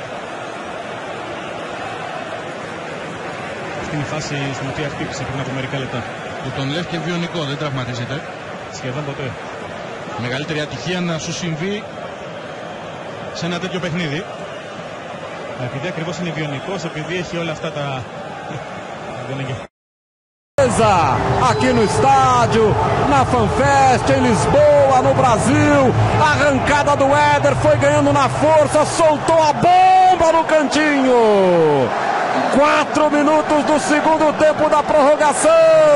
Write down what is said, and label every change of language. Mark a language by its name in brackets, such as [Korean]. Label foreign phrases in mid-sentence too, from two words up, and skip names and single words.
[Greek] Αυτή είναι η φάση στην οποία χτύπησε πριν από μερικά λεπτά. Που τον λες και βιονικό, δεν τραυματίζεται. Σχεδόν ποτέ. Μεγαλύτερη ατυχία να σου συμβεί σε ένα τέτοιο παιχνίδι. Επειδή ακριβώς είναι βιονικός, επειδή έχει όλα αυτά τα... [Portuguese] Aqui no estádio, na FanFest, em Lisboa, no Brasil. A arrancada do Éder foi ganhando na força, soltou a bomba no cantinho. 4 minutos do segundo tempo da prorrogação.